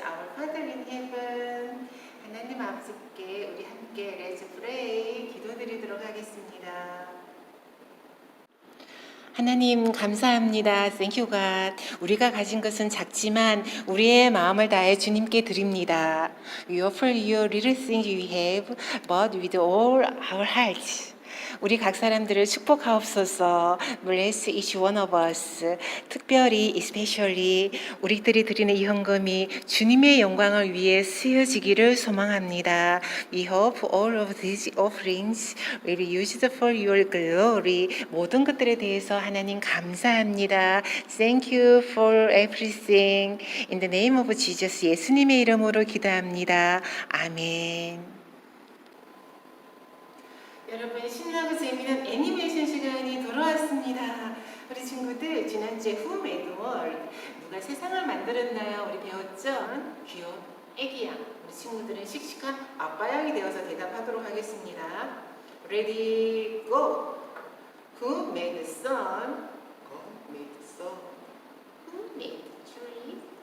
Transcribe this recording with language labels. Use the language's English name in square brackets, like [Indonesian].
[English] Our Father in heaven, [Korean] 하나님 아버지께 우리 함께 [English] Let's pray [Korean] 기도드리도록 하겠습니다. 하나님 감사합니다. [English] Thank you God. [Korean] 우리가 가진 것은 작지만 우리의 마음을 다해 주님께 드립니다. [English] We offer you little things we have, but with all our hearts. [Korean] 우리 각 사람들을 축복하옵소서. [English] Bless each one of us. [Korean] 특별히, especially 우리들이 드리는 이 헌금이 주님의 영광을 위해 쓰여지기를 소망합니다. [English] We hope all of these offerings will be used for your glory. [Korean] 모든 것들에 대해서 하나님 감사합니다. [English] Thank you for everything. In the name of Jesus, [Korean] 예수님의 이름으로 기도합니다. 아멘. 여러분, 신나고 재미있는 애니메이션 시간이 돌아왔습니다. 우리 친구들, 지난주에 [English] Who Made the World? [Korean] 누가 세상을 만들었나요? 우리 배웠죠? 귀여운 애기양. 우리 친구들은 씩씩한 아빠양이 되어서 대답하도록 하겠습니다. [English] Ready, go! Who made the sun? God made the sun. Who made the tree?